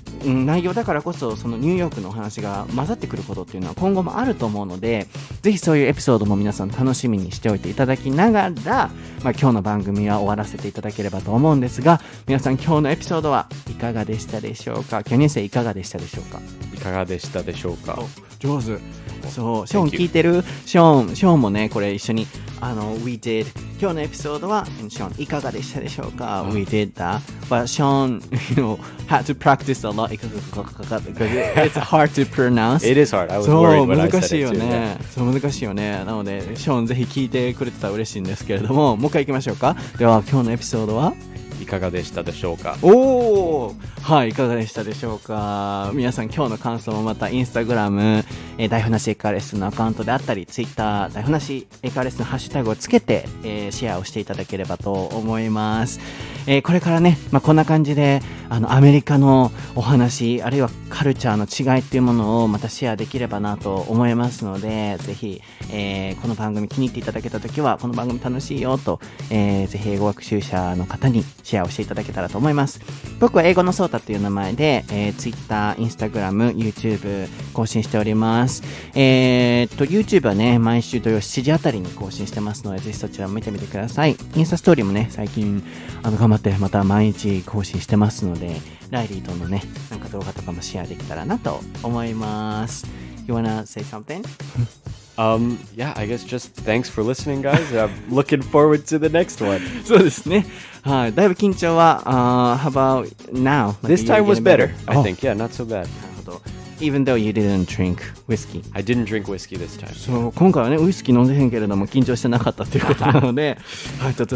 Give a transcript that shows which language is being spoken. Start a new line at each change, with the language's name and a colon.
Japanese: 内容だからこそ、そのニューヨークの話が混ざってくることっていうのは今後もあると思うので、ぜひそういうエピソードも皆さん楽しみにしておいていただきながら、今日の番組は終わらせていただければと思うんですが、皆さん今日のエピソードはいかがでしたでしょうか。
English: Can you say
Japanese: いかがでしたでしょうか。いかがでしたでしょうか。上手。そう、ショーン聞いてる？ショーンもね、これ一緒に
English: We did
Japanese: 今日のエピソードはショーンいかがでしたでしょうか？
English: We did that, but Sean, had to practice a lot because it's hard to pronounce. It is hard. I was worried when I said it too.
Japanese: 難しいよね。そう難しいよね。なのでショーンぜひ聞いてくれてたら嬉しいんですけれども、もう一回行きましょうか。では今日のエピソードはいかがでしたでしょうか？おー、はい、いかがでしたでしょうか？皆さん今日の感想もまたインスタグラム、台本なし英会話レッスンのアカウントであったり、ツイッター台本なし英会話レッスンのハッシュタグをつけて、シェアをしていただければと思います。これからね、こんな感じでアメリカのお話、あるいはカルチャーの違いっていうものをまたシェアできればなと思いますので、ぜひ、この番組気に入っていただけたときはこの番組楽しいよと、ぜひ英語学習者の方にシェアをしていただけたらと思います。僕は英語のソータという名前で、Twitter、Instagram、YouTube 更新しております。 YouTube はね、毎週土曜7時あたりに更新してますので、ぜひそちらも見てみてください。インスタストーリーもね、最近頑張ってまた毎日更新してますので、ライリーとのね、なんか動画とかもシェアできたらなと思います。
English: You wanna say something? Yeah, I guess just thanks for listening, guys. I'm looking forward to the next one.
Japanese: そうですね。はい、だいぶ緊張は、
English: how about now? This time was better, I think. Yeah, not so bad.
Japanese: なるほど。
English: Even though you didn't drink whiskey. I didn't drink whiskey this time.
Japanese: そう、今回はね、ウイスキー飲んでへんけれども、緊張してなかったということなので、はい、ちょっと